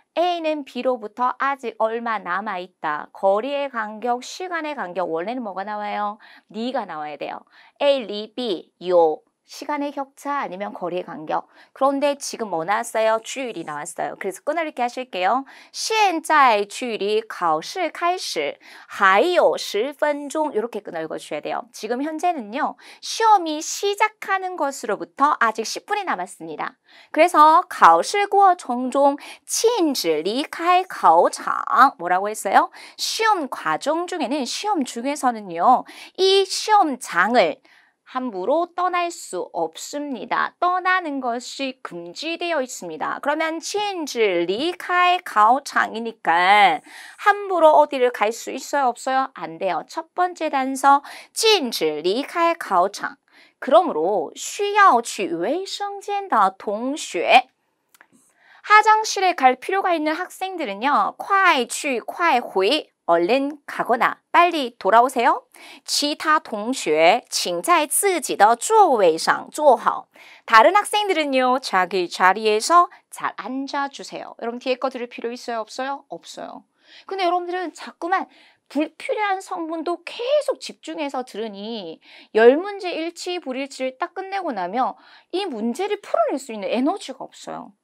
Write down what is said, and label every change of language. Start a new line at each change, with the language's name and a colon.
Korean: A는 B로부터 아직 얼마 남아있다. 거리의 간격, 시간의 간격. 원래는 뭐가 나와요? 리가 나와야 돼요. A, 리, B, 요. 시간의 격차 아니면 거리의 간격. 그런데 지금 뭐 나왔어요? 주율이 나왔어요. 그래서 끊어읽기 하실게요.
Chinese: 现在距离考试开始还有10分钟
Korean: 이렇게 끊어읽어 주셔야 돼요. 지금 현재는요. 시험이 시작하는 것으로부터 아직 10분이 남았습니다. 그래서
Chinese: 考试过程中禁止离开考场
Korean: 뭐라고 했어요? 시험 과정 중에는 시험 중에서는요. 이 시험장을 함부로 떠날 수 없습니다. 떠나는 것이 금지되어 있습니다. 그러면
Chinese: 禁止离开考场
Korean: 이니까 함부로 어디를 갈 수 있어요? 없어요? 안 돼요. 첫 번째 단서
Chinese: 禁止离开考场. 그러므로 需要去卫生间的同学
Korean: 화장실에 갈 필요가 있는 학생들은요.
Chinese: 快去快回
Korean: 얼른 가거나 빨리 돌아오세요.
Chinese: 其他同学请在自己的座位上坐好.
Korean: 다른 학생들은요. 자기 자리에서 잘 앉아주세요. 여러분 뒤에 거 들을 필요 있어요? 없어요? 없어요. 근데 여러분들은 자꾸만 불필요한 성분도 계속 집중해서 들으니 10문제 일치, 불일치를 딱 끝내고 나면 이 문제를 풀어낼 수 있는 에너지가 없어요.